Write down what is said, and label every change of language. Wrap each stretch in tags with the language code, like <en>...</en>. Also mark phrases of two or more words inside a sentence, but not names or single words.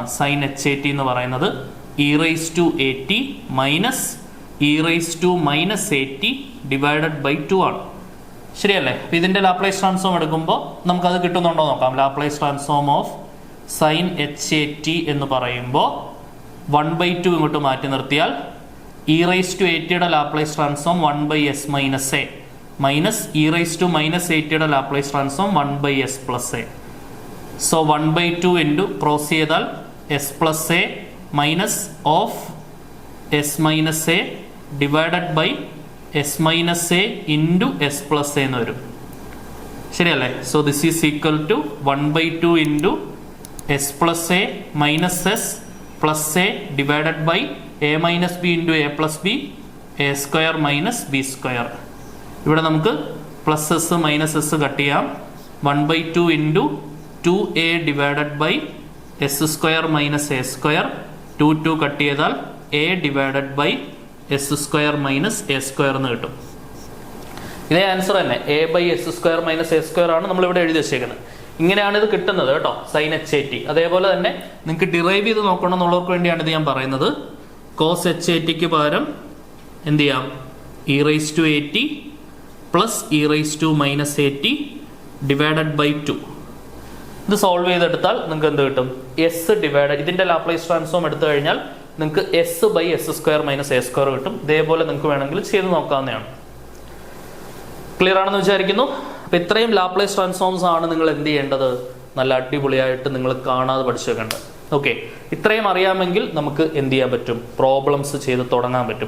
<en>sine h a t</en> <ml>എന്ന് പറയുന്നത്</ml> <en>e⁻at minus e⁻−at divided by 2</en> <ml>ആണ്. ശരിയല്ലേ? ഇതിന്റെ</ml> <en>Laplace transform</en> <ml>എടുക്കുമ്പോൾ നമുക്കത് കിട്ടുന്നുണ്ടോ നോക്കാം.</ml> <en>Laplace transform of sine h a t</en> <ml>എന്ന് പറയുമ്പോൾ 1/2 ഇങ്ങോട്ട് മാറ്റി നിർത്തിയാൽ</ml> <en>e⁻at Laplace transform 1/s - a minus e⁻−at Laplace transform 1/s + a. so 1/2 into</en> <ml>ക്രോസ് ചെയ്താൽ</ml> <en>s + a minus of s - a divided by s - a into s + a</en> <ml>എന്ന് വരും.</ml> <en>ശരിയല്ലേ? so this is equal to 1/2 into s + a minus s + a divided by a - b into a + b, a² -- b².</en> <ml>ഇവിടെ നമുക്ക്</ml> <en>plus s minus s</en> <ml>കട്ട് ചെയ്യാം.</ml> <en>1/2 into 2a divided by s² - a²,</en> <ml>2 കട്ട് ചെയ്താൽ</ml> <en>a divided by s² - a²</en> <ml>എന്ന് കിട്ടും. ഇതേ ആൻസർ തന്നെ a/s² - a² ആണ് നമ്മളിവിടെ എഴുതി വെച്ചേക്കുന്നത്. ഇങ്ങനെയാണ് ഇത് കിട്ടുന്നത് കേട്ടോ,</ml> <en>sine h a t.</en> <ml>അതേപോലെ തന്നെ നിങ്ങൾക്ക് ഡിറൈവ് ചെയ്ത് നോക്കണം എന്നുള്ളവർക്ക് വേണ്ടിയാണ് ഇത് ഞാൻ പറയുന്നത്.</ml> <en>cos h a t-ക്ക്</en> <ml>പകരം എന്ത് ചെയ്യാം?</ml> <en>e⁻at plus e⁻−at divided by 2.</en> <ml>ഇത് സോൾവ് ചെയ്തെടുത്താൽ നിങ്ങൾക്ക് എന്ത് കിട്ടും?</ml> <en>s divide,</en> <ml>ഇതിന്റെ</ml> <en>Laplace transform</en> <ml>എടുത്തു കഴിഞ്ഞാൽ നിങ്ങൾക്ക് s/s² - a² കിട്ടും. ഇതേപോലെ നിങ്ങൾക്ക് വേണമെങ്കിൽ ചെയ്ത് നോക്കാവുന്നതാണ്. ക്ലിയർ ആണെന്ന് വിചാരിക്കുന്നു. അപ്പൊ ഇത്രയും</ml> <en>Laplace transforms</en> <ml>ആണ് നിങ്ങൾ എന്ത് ചെയ്യേണ്ടത്? നല്ല അടിപൊളിയായിട്ട് നിങ്ങൾ കാണാതെ പഠിച്ചു വെക്കേണ്ടത്. ഓക്കെ, ഇത്രയും അറിയാമെങ്കിൽ നമുക്ക് എന്ത് ചെയ്യാൻ പറ്റും? പ്രോബ്ലംസ് ചെയ്ത് തുടങ്ങാൻ പറ്റും.</ml>